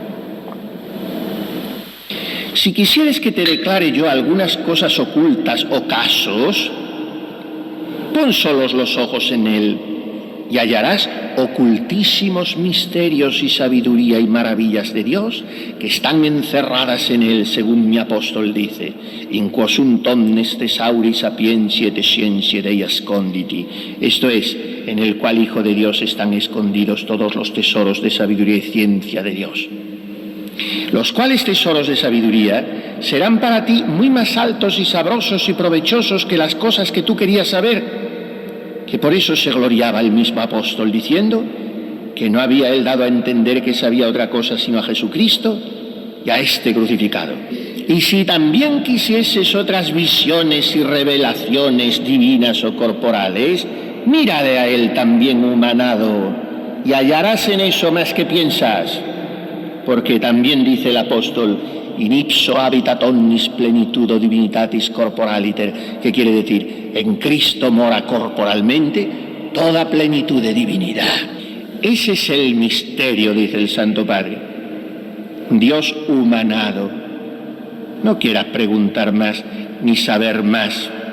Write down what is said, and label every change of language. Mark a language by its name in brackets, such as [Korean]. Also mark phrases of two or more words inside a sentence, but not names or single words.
[Spanish] Si quisieres que te declare yo algunas cosas ocultas o casos, pon solos los ojos en Él, y hallarás ocultísimos misterios y sabiduría y maravillas de Dios que están encerradas en Él, según mi apóstol dice: [Latin] in quo sunt omnes thesauri sapientiae et scientiae Dei asconditi. [Spanish] Esto es, en el cual, Hijo de Dios, están escondidos todos los tesoros de sabiduría y ciencia de Dios. Los cuales tesoros de sabiduría serán para ti muy más altos y sabrosos y provechosos que las cosas que tú querías saber, que por eso se gloriaba el mismo apóstol diciendo que no había él dado a entender que sabía otra cosa sino a Jesucristo y a este crucificado. Y si también quisieses otras visiones y revelaciones divinas o corporales, mírale a él también humanado, y hallarás en eso más que piensas. Porque también dice el apóstol: [Latin] in ipso habitat omnis plenitudo divinitatis corporaliter, [Spanish] que quiere decir, en Cristo mora corporalmente toda plenitud de divinidad. Ese es el misterio, dice el Santo Padre, Dios humanado. No quieras preguntar más ni saber más.